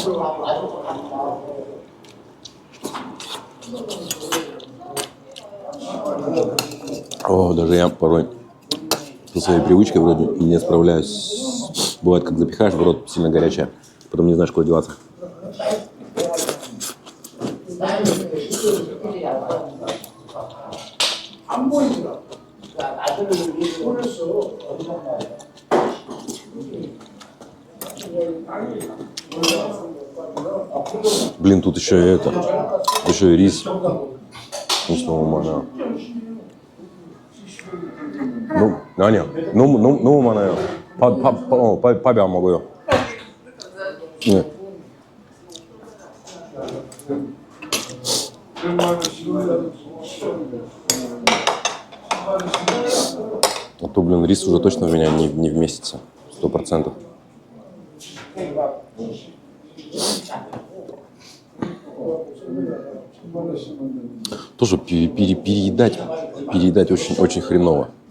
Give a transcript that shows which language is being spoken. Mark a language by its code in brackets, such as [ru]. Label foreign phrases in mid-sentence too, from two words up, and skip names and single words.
[ru] О, даже я порой со своей привычкой вроде не справляюсь. Бывает, как запихаешь в рот, сильно горячая. Потом не знаешь, куда деваться. [ko] 안 보이더라. 아들을 위해서 올렸어. 어디 갔나? [ru] Блин, тут еще и это. Еще и рис. Вкусного мана. Ну, [ko] 아니야. 너무 많아요. 밥이 안 먹어요. 네. [ru] А то, блин, рис уже точно в меня не вместится. 100%. Тоже переедать очень, очень хреново.